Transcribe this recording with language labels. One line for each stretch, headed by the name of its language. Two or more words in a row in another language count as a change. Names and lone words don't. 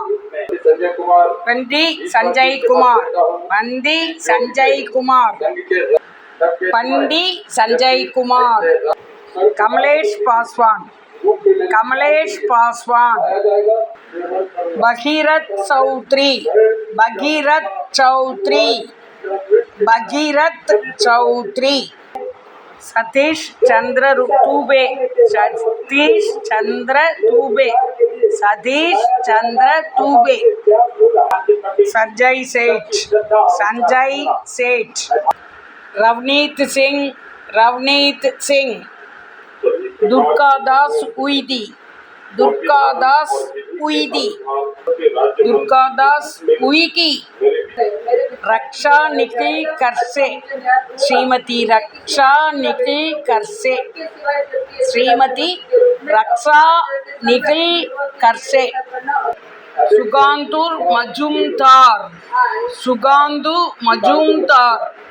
Hindi: बंदी संजय कुमार, बंदी संजय कुमार, पंडी संजय कुमार, कमलेश पासवान, कमलेश पासवान, भगीरथ चौधरी, भगीरथ चौधरी, भगीरथ चौधरी, सतीश चंद्र दुबे, सतीश चंद्र दुबे, Satish Chandra Dubey, Sanjay Seth, Ravneet Singh, Durga Das Uidi, Raksha Nikhil Karse, Srimati Raksha Nikhil Karse, Sugandhu Majumdar,